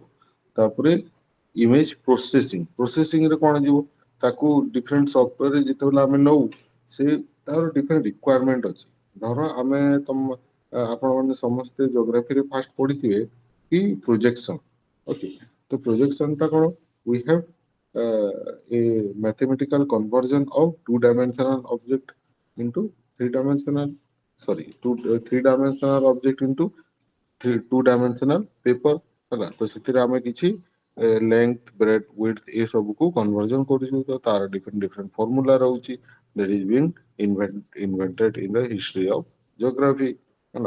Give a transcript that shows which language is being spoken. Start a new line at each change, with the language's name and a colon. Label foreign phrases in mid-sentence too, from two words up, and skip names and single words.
Odia: ତାପରେ
English: image processing,
Odia: ପ୍ରୋସେସିଂରେ କଣ ଯିବ, ତାକୁ
English: different software
Odia: ଯେତେବେଳେ ଆମେ ନଉ, ସେ ତାର
English: different requirement
Odia: ଅଛି। ଧର ଆମେ ଆପଣମାନେ ସମସ୍ତେ
English: geography first
Odia: ପଢିଥିବେ କି ପ୍ରୋଜେକ୍ସନ। ଓକେ, ତ ପ୍ରୋଜେକ୍ସନଟା କଣ,
English: we have a mathematical conversion of two dimensional object into three dimensional, sorry, three dimensional object into two dimensional paper ହେଲା।
Odia: ତ ସେଥିରେ ଆମେ କିଛି
English: length, breadth, width
Odia: ଏ ସବୁକୁ କନଭର୍ଜନ କରୁଛୁ। ତ ତାର
English: different different formula
Odia: ରହୁଛି,
English: that is being invented in the history of geography ହେଲା।